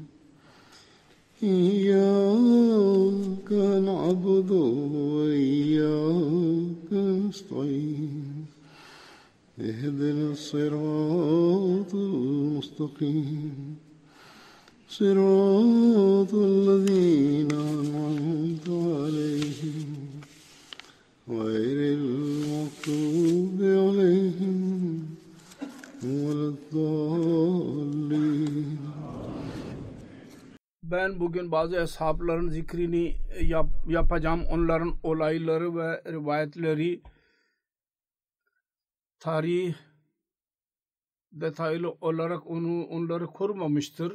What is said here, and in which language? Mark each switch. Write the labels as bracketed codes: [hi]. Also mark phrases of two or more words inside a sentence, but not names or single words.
[ar] إياك نعبد وإياك نستعين اهدنا الصراط المستقيم صراط الذين أنعمت عليهم غير المغضوب عليهم ولا الضالين. [tr] Ben bugün bazı ashabların zikrini yapacağım. Onların olayları ve rivayetleri tarih detaylı olarak onları kurmamıştır.